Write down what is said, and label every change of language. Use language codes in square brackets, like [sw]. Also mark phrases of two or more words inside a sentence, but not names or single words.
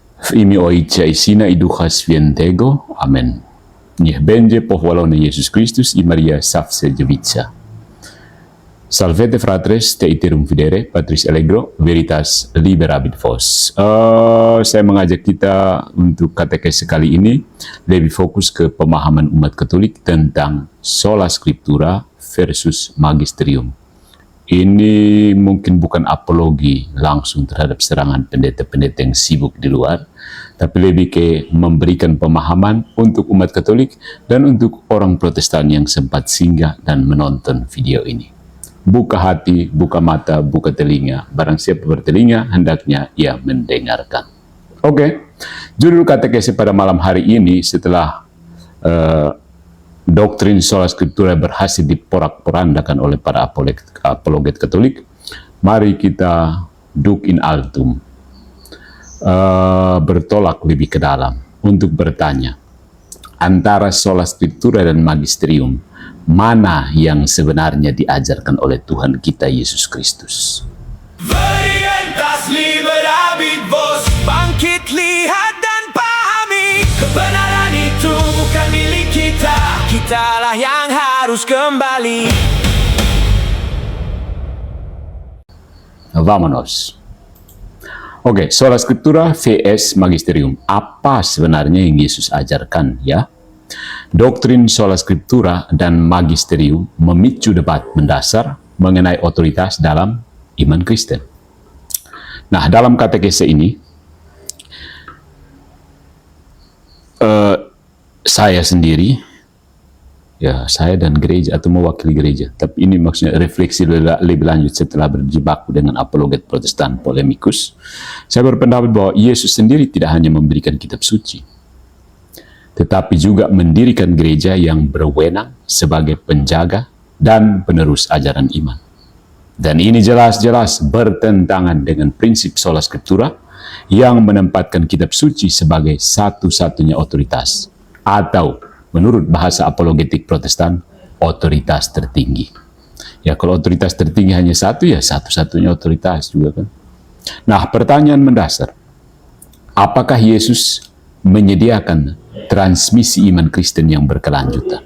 [pl] W imię Ojca i Syna i Ducha Świętego. Amen. Niech będzie pochwalony Jezus Chrystus i Maria Zawsze Dziewica. [la] Salvete fratres, te iterum videre, Patris Allegro, Veritas Liberabit Vos. [id] Saya mengajak kita untuk katekes kali ini lebih fokus ke pemahaman umat Katolik tentang [la] sola scriptura [id] versus magisterium. Ini mungkin bukan apologi langsung terhadap serangan pendeta-pendeta yang sibuk di luar, tapi lebih ke memberikan pemahaman untuk umat Katolik dan untuk orang Protestan yang sempat singgah dan menonton video ini. Buka hati, buka mata, buka telinga. Barang siapa bertelinga, hendaknya ia mendengarkan. Oke, judul katekesi pada malam hari ini setelah doktrin [la] sola scriptura [id] berhasil diporak-porandakan oleh para apologet Katolik, mari kita [la] duk in altum, [id] bertolak lebih ke dalam untuk bertanya, antara [la] sola scriptura [id] dan magisterium, mana yang sebenarnya diajarkan oleh Tuhan kita Yesus Kristus? [la] Veritas Liberabit Vos, [id] bangkit, lihat dan pahami, kebenaran itu bukan milik kita, kitalah yang harus kembali. Vamonos. Oke, [la] sola scriptura [id] vs magisterium. Apa sebenarnya yang Yesus ajarkan, ya? Doktrin [la] sola scriptura [id] dan magisterium memicu debat mendasar mengenai otoritas dalam iman Kristen. Nah, dalam katekese ini, saya sendiri, ya saya dan gereja atau mewakili gereja, tapi ini maksudnya refleksi lebih lanjut setelah berjibaku dengan apologet Protestan polemikus, saya berpendapat bahwa Yesus sendiri tidak hanya memberikan kitab suci, tetapi juga mendirikan gereja yang berwenang sebagai penjaga dan penerus ajaran iman. Dan ini jelas-jelas bertentangan dengan prinsip [la] sola scriptura [id] yang menempatkan kitab suci sebagai satu-satunya otoritas, atau menurut bahasa apologetik Protestan, otoritas tertinggi. Ya, kalau otoritas tertinggi hanya satu, ya satu-satunya otoritas juga kan. Nah, pertanyaan mendasar, apakah Yesus menyediakan transmisi iman Kristen yang berkelanjutan?